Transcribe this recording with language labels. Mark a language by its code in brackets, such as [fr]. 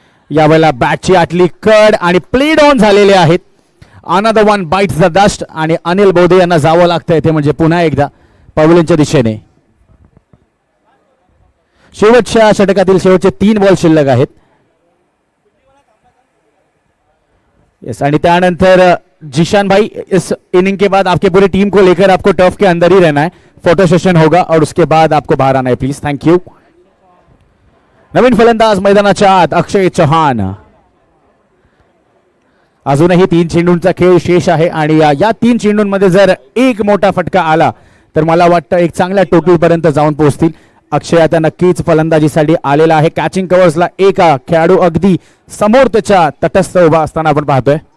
[mr] यावेळेला बॅटची आतली कड आणि प्लेड ऑन झालेले आहेत. [en] another one bites the dust [mr] आणि अनिल बोधे यांना जावं लागतंय ते म्हणजे पुन्हा एकदा पवेलियनच्या दिशेने. शेवटच्या षटकातील शेवटचे 3 बॉल शिल्लक आहेत. [hi] यस [mr] आणि त्यानंतर [hi] जिशान भाई इस इनिंग के बाद आपके पूरी टीम को लेकर आपको टर्फ के अंदर ही रहना है. फोटो सेशन होगा और उसके बाद आपको बाहर आना है प्लीज. [en] Thank you. [mr] नवीन फलंदाज मैदानाच्या आत अक्षय चौहान. अजूनही 3 चेंडूंचा खेळ शेष आहे आणि या 3 चेंडूंमध्ये जर एक मोठा फटका आला तर मला वाटतं एक चांगल्या टोटल पर्यंत जाऊन पोहोचतील. अक्षय आता नक्कीच फलंदाजीसाठी आलेला आहे. कॅचिंग कव्हर्सला एक खेळाडू अगदी समोर त्याच्या तटस्थ उभा असताना आपण पाहतोय.